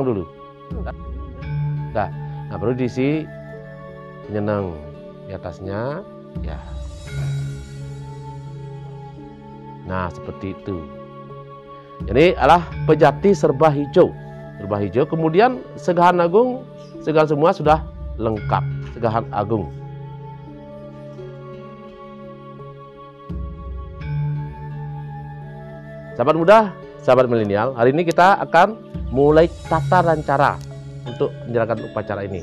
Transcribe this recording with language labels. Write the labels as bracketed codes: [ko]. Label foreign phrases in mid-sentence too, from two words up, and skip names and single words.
[id] Nah, baru diisi penyenang di atasnya, ya. Nah, seperti itu. Jadi adalah pejati serba hijau. Serba hijau. Kemudian segahan agung, segahan semua sudah lengkap. Segahan agung. Sahabat muda, sahabat milenial, hari ini kita akan mulai tata dan cara untuk menjalankan upacara ini.